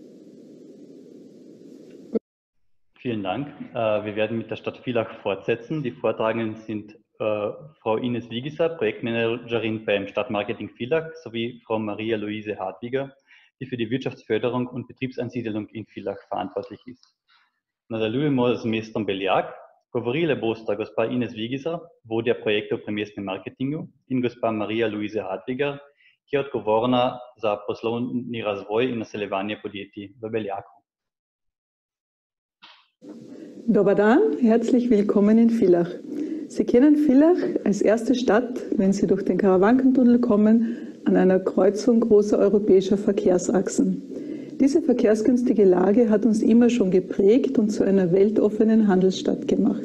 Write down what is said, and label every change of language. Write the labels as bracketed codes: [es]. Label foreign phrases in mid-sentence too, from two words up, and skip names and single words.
[de] Vielen Dank. Wir werden mit der Stadt Villach fortsetzen. Die Vortragenden sind Frau Ines Wiegiser, Projektmanagerin beim Stadtmarketing Villach, sowie Frau Maria Luise Hartwiger, die für die Wirtschaftsförderung und Betriebsansiedlung in Villach verantwortlich ist. [sl] Nadaluemos mestre Beliak, govorile bosta gospa Ines Wiegiser, vodja projektov pri mestnem marketingu, in gospa Maria Luise Hartwiger, ki je odgovorna za poslovni razvoj in naseljevanje podjetij v Beljaku. [hr] Dobar dan, [de] herzlich willkommen in Villach. Sie kennen Villach als erste Stadt, wenn Sie durch den Karawankentunnel kommen, an einer Kreuzung großer europäischer Verkehrsachsen. Diese verkehrsgünstige Lage hat uns immer schon geprägt und zu einer weltoffenen Handelsstadt gemacht.